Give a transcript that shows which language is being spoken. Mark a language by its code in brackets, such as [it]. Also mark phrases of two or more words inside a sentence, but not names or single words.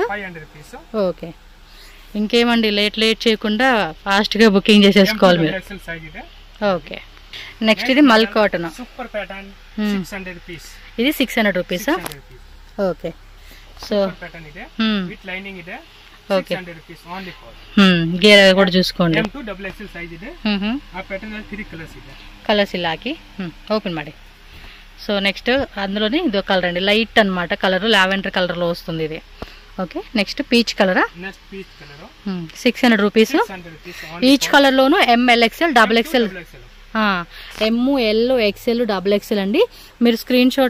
[te] ఓకే ఇంకేమండి, లేట్ చేయకుండా ఫాస్ట్గా బుకింగ్ చేసేసుకోవాలి మీరు. [en] okay next [te] ఇది మల్ కాటన్. ఇది 600 రూపీసా? [en] okay so okay [te] గేర్ కూడా చూసుకోండి [en] M2 double XL size [kn] ಇದೆ ಆ ಪ್ಯಾಟರ್ನ್ ಅಲ್ಲಿ 3 ಕಲರ್ಸ್ ಇದೆ [te] కలర్స్ ఇలా ಹಾಕಿ ఓపెన్ ಮಾಡಿ [en] so next [te] అందులోనే ఇదో కలర్ అండి లైట్ అన్నమాట కలర్ [en] lavender colour [te] లో వస్తుంది ఇది [en] okay next peach [te] కలరా [en] next peach colour [te] 600 [en] rupees each colour [te] లోను [en] ML XL double XL ML XL double XL [te] అండి మీరు [en] screen shot